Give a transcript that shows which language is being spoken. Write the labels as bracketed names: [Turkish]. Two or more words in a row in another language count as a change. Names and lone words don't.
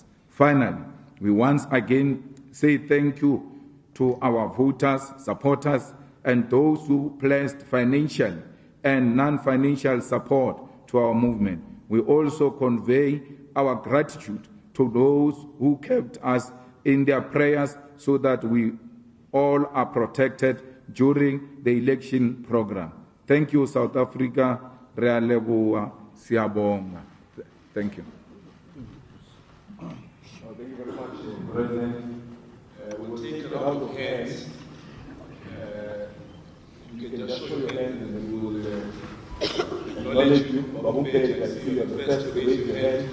[English] Finally, we once again say thank you to our voters, supporters, and those who pledged financial and non-financial support to our movement. We also convey our gratitude to those who kept us in their prayers so that we all are protected during the election program. Thank you, South Africa. [Southern Sotho] Re a leboha, [English] siyabonga. Thank you. Thank you very much, President. We'll take a round of hands. You can just show your hands and then we will acknowledge you. Babumpe, I see you are the first to raise your hand.